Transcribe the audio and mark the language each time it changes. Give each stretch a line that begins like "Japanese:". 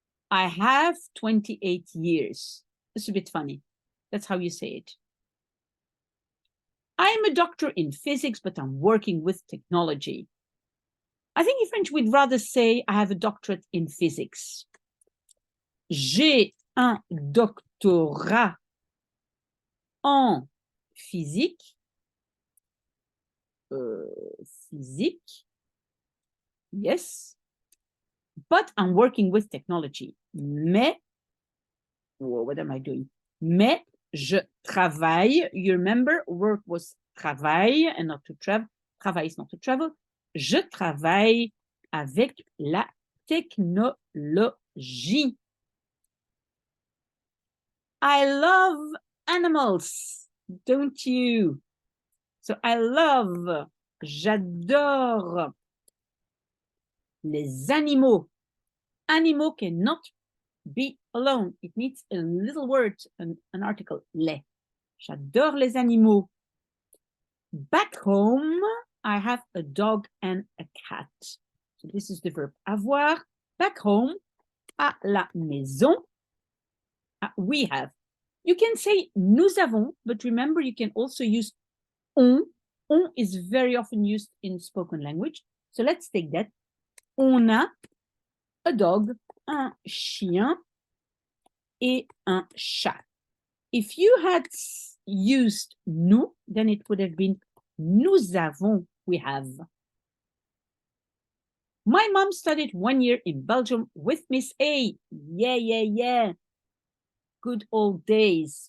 English: I have 28 years. It's a bit funny. That's how you say it. I'm a doctor in physics, but I'm working with technology. I think in French, we'd rather say I have a doctorate in physics.
French: J'ai un doctorat en physique.
English: Physique. Yes. But I'm working with technology. Mais, what am I doing?
French: Mais je travaille.
English: You remember, work was travail and not to travel. Travail is not to travel.
French: Je travaille avec la technologie.
English: I love animals, don't you? So I love,
French: j'adore les animaux.
English: Animaux cannot be alone. It needs a little word, an article, les.
French: J'adore les animaux.
English: Back home, I have a dog and a cat. So this is the verb avoir. Back home,
French: à la maison,
English: we have. You can say nous avons, but remember you can also use on. On is very often used in spoken language. So let's take that.
French: On a
English: a dog,
French: un chien, et un chat.
English: If you had used nous, then it would have been
French: nous avons,
English: we have. My mom studied 1 year in Belgium with Miss A. Yeah. Good old days.